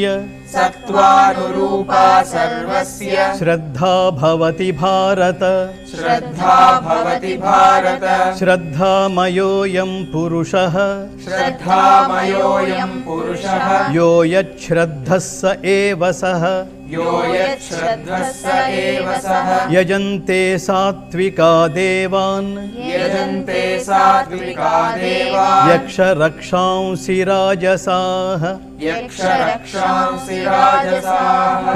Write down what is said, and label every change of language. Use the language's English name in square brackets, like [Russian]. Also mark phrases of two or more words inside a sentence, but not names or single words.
[Sanskrit] సత్వానురూపా సర్వస్య. శ్రద్ధా భవతి భారత. శ్రద్ధా భవతి భారత. శ్రద్ధామయోయం పురుషః. శ్రద్ధామయోయం పురుషః. యో యచ్ఛ్రద్ధः స ఏవ సః. यो यच्छ्रद्धः स एव सः यजन्ते सात्विका देवान् यजन्ते सात्विका देवा यक्षरक्षांसि राजसाः यक्षरक्षांसि राजसाः